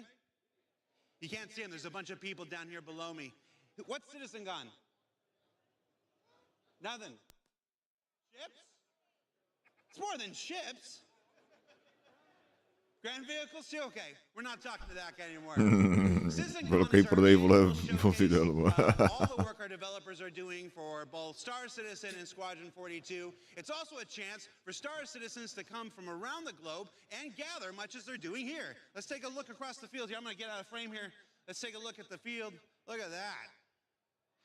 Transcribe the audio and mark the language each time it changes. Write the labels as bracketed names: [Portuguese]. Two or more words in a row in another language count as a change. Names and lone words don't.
[English] You can't see them. There's a bunch of people down here below me. What's CitizenCon? Nothing. Ships? It's more than ships. Grand vehicles too? Okay, we're not talking to that guy anymore. [Czech] Velký prodej, vole, vozidel, vole. [English] All the work our developers are doing for both Star Citizen and Squadron 42. It's also a chance for Star Citizens to come from around the globe and gather much as they're doing here. Let's take a look across the field here. I'm going to get out of frame here. Let's take a look at the field. Look at that.